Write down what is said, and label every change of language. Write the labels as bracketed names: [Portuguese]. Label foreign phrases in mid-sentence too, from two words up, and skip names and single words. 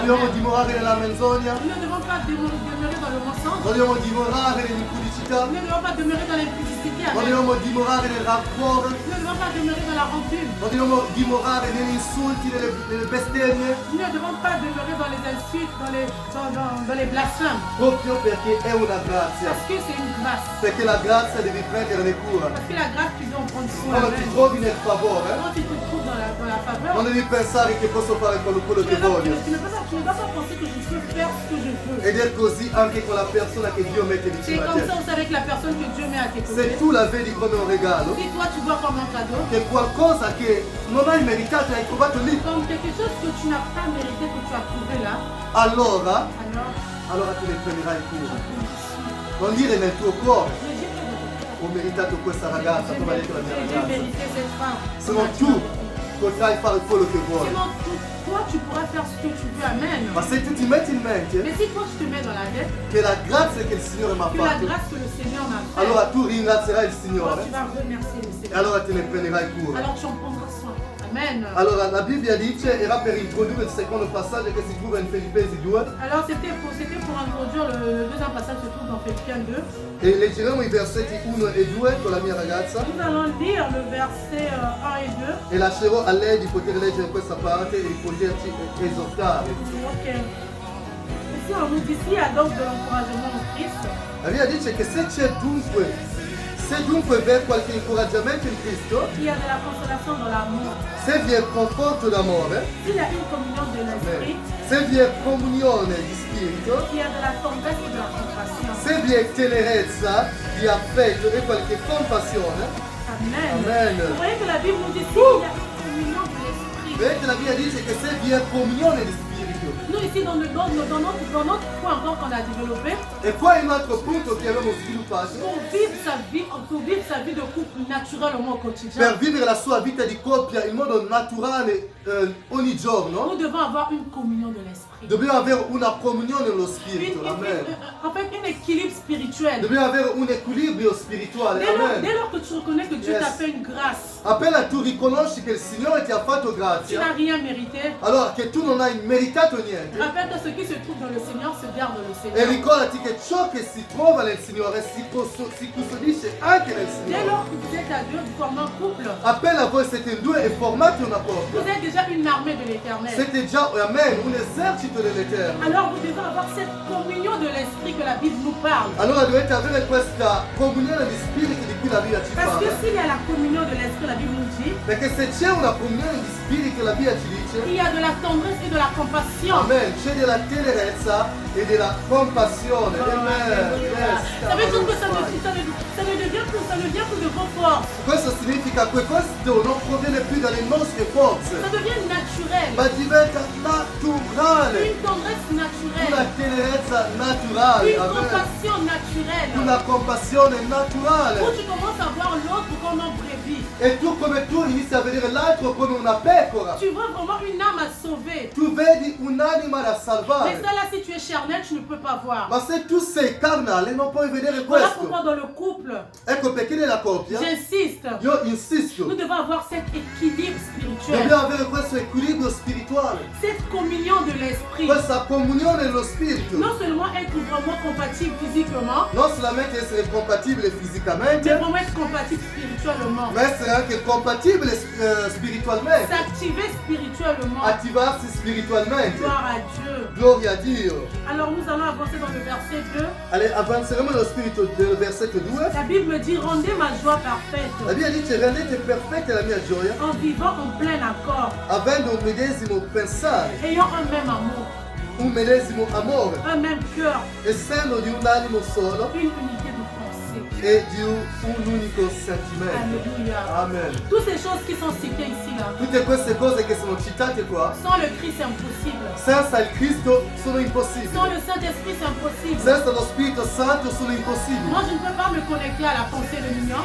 [Italian] Non dobbiamo Amen. dimorare nella menzogna, [French] Nous ne devons pas demeurer dans le mensonge. [Italian] non dobbiamo dimorare nell'impudicità, [French] Nous ne devons pas demeurer dans l'impudicité. [Italian] non Amen. dobbiamo dimorare nel rancore, [French] Nous ne devons pas demeurer dans la rancune. [Italian] non dobbiamo dimorare negli insulti, nelle bestemmie, [French] Nous ne devons pas demeurer dans les insultes, dans les blasphèmes. [Italian] proprio perché è una grazia. [French] Parce que c'est une grâce. [Italian] Perché la grazia devi prenderne cura. [French] Parce que la grâce, tu dois en prendre soin. [Italian] Quando ti Amen. trovi nel favore, [French] Quand tu te trouves dans la faveur, [Italian] non devi pensare che posso fare quello [French] tu [Italian] che [French] ne dois [Italian] voglio. [French] pas penser que je peux faire ce que je veux. [Italian] Ed è così anche con la persona che Dio mette [French] C'est [Italian] vicino a [French] comme [Italian] te. [French] ça aussi avec la personne que Dieu met à tes côtés. [Italian] Se tu la vedi come un regalo, [French] Si toi tu vois comme un cadeau, [Italian] che è qualcosa che non hai meritato e hai trovato lì, [French] comme quelque chose que tu n'as pas mérité, que tu as trouvé là, [Italian] allora [French] alors [Italian] te ne prenderai cura. Non dire nel tuo cuore, [French] le Dieu peut te [Italian] ho meritato questa ragazza, come ha detto la mia [French] J'ai [Italian] ragazza. [French] mérité cette femme. [Italian] Se non tu potrai fare quello che vuoi. [French] Sinon, toi, tu pourras faire ce que tu veux. Amen. [Italian] Ma se tu ti metti in mente [French] Mais si toi, tu te mets dans la tête [Italian] che la grazia che il Signore mi ha [French] que la [Italian] fatto, [French] grâce que le Seigneur m'a faite, [Italian] allora tu ringrazierai il [French] toi, [Italian] Signore [French] tu vas remercier le [Italian] e [French] Seigneur. [Italian] allora te ne prenderai cura. [French] Alors tu en prendras soin. Amen. [Italian] Allora la Bibbia dice, era per introdurre il secondo passaggio che si trova in Filippesi 2 [French] Alors c'était pour introduire le deuxième passage se trouve dans Philippiens 2. [Italian] e leggeremo i versetti 1 e 2 con la mia ragazza [French] Nous allons lire le verset 1 et 2. [Italian] e lascerò a lei di poter leggere questa parte e di poterci esortare. Ok. [French] Ici on nous dit s'il y a donc de l'encouragement en Christ, [Italian] La Bibbia dice che se dunque vi è qualche incoraggiamento in Cristo, [French] s'il y a de la consolation dans l'amour, [Italian] se vi è conforto d'amore, [French] s'il y a une communion de l'esprit, [Italian] se vi è comunione di spirito, [French] s'il y a de la tendresse et de la compassion. [Italian] se vi è tenerezza di affetto e qualche compassione, Amen. Amen. [French] Vous voyez que la Bible nous dit s'il y a une communion de l'esprit. [Italian] vedete la Bibbia dice che se vi è comunione di spirito, [French] Nous ici dans notre point encore qu'on a développé, [Italian] e qua è un altro punto che abbiamo sviluppato, [French] pour vivre sa vie de couple naturellement au quotidien, [Italian] per vivere la sua vita di coppia in modo naturale ogni giorno, [French] nous devons avoir une communion de l'esprit. l'esprit. [Italian] Dobbiamo avere una comunione nello spirito, amen. [French] En fait, un équilibre spirituel. [Italian] Dobbiamo avere un equilibrio spirituale, [French] Dès amen. lors que tu reconnais que Dieu Yes. t'a fait une grâce, [Italian] Appena tu riconosci che il Signore ti ha fatto [French] tu [Italian] grazia, [French] n'as rien mérité. [Italian] allora che tu non hai meritato niente, [French] Rappelle-toi, ce qui se trouve dans le Seigneur se garde dans le [Italian] e [French] Seigneur. [Italian] ricordati che ciò che si trova nel Signore si custodisce anche nel [French] Dès [Italian] Signore. [French] lors que vous êtes à deux, vous formez un couple. [Italian] Appena voi siete in due e formate una [French] Vous [Italian] coppia, [French] êtes déjà une armée de l'éternel. [Italian] siete già, amen, un esercito dell'Eterno. [French] Alors vous devez avoir cette communion de l'esprit que la Bible nous parle. [Italian] Allora dovete avere questa comunione di spirito di cui la Bibbia ci [French] Parce que [Italian] parla. [French] s'il y a la communion de l'esprit, la Bible nous dit, [Italian] Perché se c'è una comunione di spirito, la Bibbia ci dice, [French] il y a de la tendresse et de la compassion. [Italian] amen, c'è della tenerezza e della compassione. Amen. [French] Alléluia. Yes. Ça veut dire que ça ne vient plus de vos forces. [Italian] Questo significa che questo non proviene più dalle nostre forze, [French] Ça devient naturel. [Italian] ma diventa naturale. [French] Une tendresse [Italian] Una [French] naturelle. [Italian] tenerezza naturale. [French] Une Amen. compassion naturelle. [Italian] Una compassione naturale. [French] Où tu commences à voir l'autre comme un brebis. [Italian] E tu come tu inizi a vedere l'altro come una pecora. [French] Tu vois vraiment une âme à sauver. [Italian] Tu vedi un'anima da [French] Mais [Italian] salvare. [French] ça là, si tu es charnel, tu ne peux pas voir. [Italian] Ma se tu sei carnale non puoi vedere [French] Voilà [Italian] questo. [French] pourquoi dans le couple, [Italian] Ecco perché nella coppia [French] j'insiste, [Italian] io insisto. [French] nous devons avoir cet équilibre spirituel, [Italian] Dobbiamo avere questo equilibrio spirituale. [French] cette communion de l'esprit. [Italian] Questa comunione nello spirito. [French] Non seulement être vraiment compatible physiquement, [Italian] Non solamente essere compatibile [French] mais [Italian] fisicamente, [French] vraiment être compatible spirituellement. [Italian] ma essere anche compatibile spiritualmente. [French] S'activer spirituellement. [Italian] Attivarsi spiritualmente. [French] Gloire à Dieu. [Italian] Gloria a Dio. [French] Alors nous allons avancer dans le verset 2. Allez, [Italian] avanzeremo nello spirito del versetto 2. [French] La Bible me dit, rendez ma joie La parfaite [Italian] Bibbia dice rendete perfetta la mia gioia [French] en vivant en plein accord, [Italian] avendo un medesimo pensare, [French] ayant un même amour, [Italian] un medesimo amore, [French] un même cœur, [Italian] essendo di un animo solo [French] une unité de pensée. [Italian] e di un unico sentimento. Alléluia. Amen. [French] Toutes ces choses qui sont citées ici, là, [Italian] Tutte queste cose che sono citate qua, [French] sans le Christ, c'est impossible. [Italian] senza il Cristo sono [French] Sans [Italian] impossibili. [French] le Saint-Esprit, c'est impossible. [Italian] Senza lo Spirito Santo sono impossibili. [French] Moi, je ne peux pas me connecter à la pensée de l'union